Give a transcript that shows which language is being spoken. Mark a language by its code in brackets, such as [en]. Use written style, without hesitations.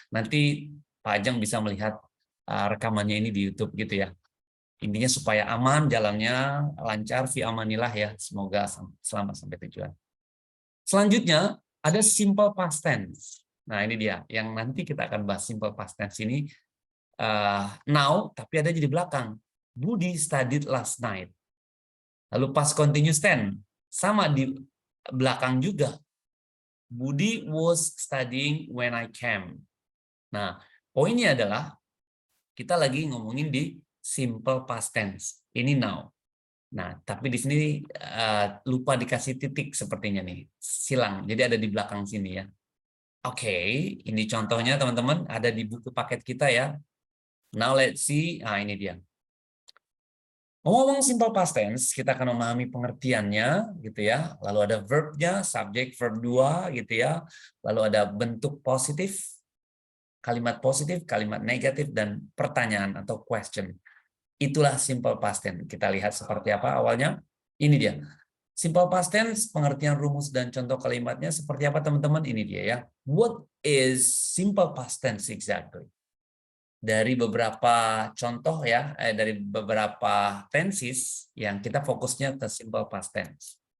[id] Nanti Pak Ajang bisa melihat rekamannya ini di YouTube gitu ya. Intinya supaya aman jalannya, lancar, [ar] fi amanillah [id] ya. Semoga selamat sampai tujuan. Selanjutnya ada simple past tense. Nah, ini dia yang nanti kita akan bahas. Simple past tense ini now tapi ada di belakang. [en] Budi studied last night. [id] Lalu past continuous tense sama di belakang juga. [en] Budi was studying when I came. [id] Nah, poinnya adalah kita lagi ngomongin di simple past tense. Ini now. Nah, tapi di sini lupa dikasih titik sepertinya nih. Silang. Jadi ada di belakang sini ya. Oke, ini contohnya teman-teman ada di buku paket kita ya. [en] Now let's see. [id] Nah, ini dia. Ngomong simple past tense, kita akan memahami pengertiannya gitu ya. Lalu ada verbnya, subject, verb 2 gitu ya. Lalu ada bentuk positif, kalimat negatif, dan pertanyaan atau question. Itulah simple past tense. Kita lihat seperti apa awalnya. Ini dia. Simple past tense, pengertian rumus dan contoh kalimatnya seperti apa teman-teman? Ini dia ya. [en] What is simple past tense exactly? [id] Dari beberapa contoh ya, dari beberapa tenses yang kita fokusnya ke simple past tense.